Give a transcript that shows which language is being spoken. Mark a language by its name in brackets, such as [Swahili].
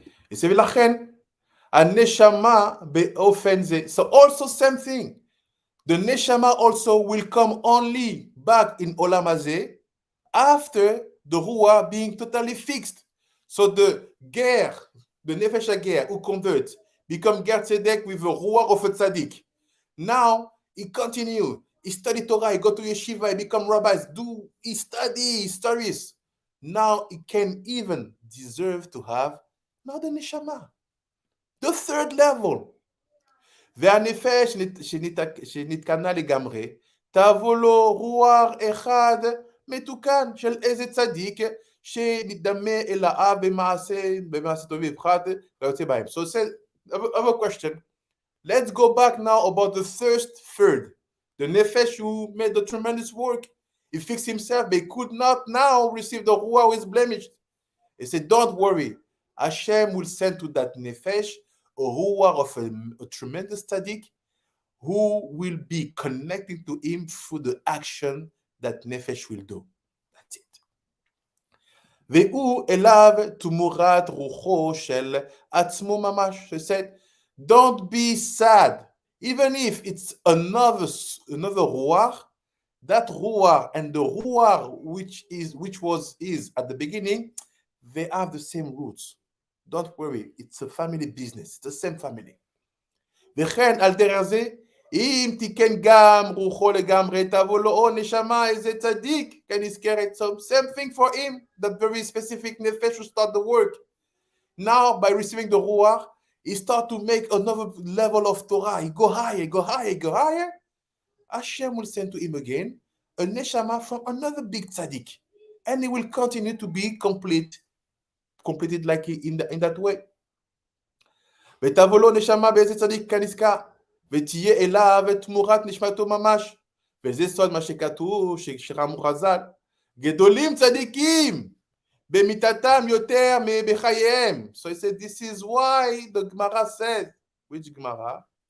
[English] He says, [Hebrew] ולכן, הנשמה באופן זה. [English] So also same thing. The neshama also will come only back in Olam Hazeh after the ruah being totally fixed. So the ger, the nefesh hager who convert, become ger tzedek with the ruah of a tzaddik. Now he continue, he study Torah, he go to yeshiva, he become rabbis, he study stories. Now he can even deserve to have now the neshama, the third level. [Hebrew] והנפש שנתקנה לגמרי, תבוא לו רוח אחד מתוקן של איזה צדיק שנדמה אל האב במעשה טוב בפחת ויוצא בהם. [English] So I have a question. Let's go back now about the first third. The nefesh who made the tremendous work. He fixed himself, but he could not now receive the ruach who is blemished. He said, don't worry. Hashem will send to that nefesh a ruach of a tremendous tzaddik who will be connecting to him through the action that nefesh will do. That's it. [Hebrew] והוא אליו תמורת רוחו של עצמו ממש. [English] He said, don't be sad, even if it's another ruach. That ruach and the ruach which is at the beginning, they have the same roots. Don't worry, it's a family business, it's the same family. [Hebrew] וכן על דרך זה, אם תיקן גם רוחו לגמרי, תבוא לו נשמה איזה צדיק, כנזכרת. [English] So same thing for him, that very specific nefesh will start the work. Now, by receiving the ruach, he start to make another level of Torah. He go higher. Hashem will send to him again a neshama from another big tzaddik, and he will continue to be completed like in that way. [Hebrew] ותבוא לו נשמה באיזה צדיק כנזכר, ותהיה אליו תמורת נשמתו ממש. וזה סוד מה שכתוב, שרמו חז"ל, גדולים צדיקים במיתתם יותר מבחייהם. [English] So he said, this is why the Gemara said, which Gemara?